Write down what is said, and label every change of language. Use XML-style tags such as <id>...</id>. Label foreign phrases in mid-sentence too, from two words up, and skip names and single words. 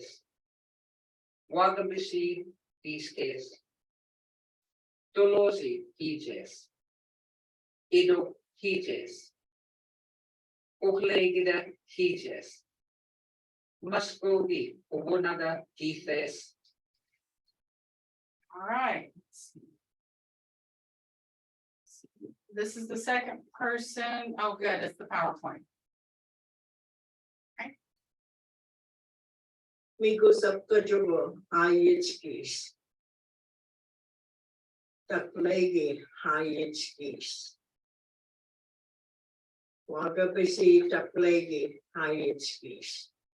<mus>Wagabisi, iskes. Tolosi, hijes. Ido, hijes. Uklegida, hijes. Mvskoke, ubonaga, hijes.</mus> <en>All right. This is the second person. Oh, good. It's the PowerPoint.</en> <mus>Mvskoke jugo ayetskis. Taklegi hayetskis. Wagabisi taklegi hayetskis.</mus>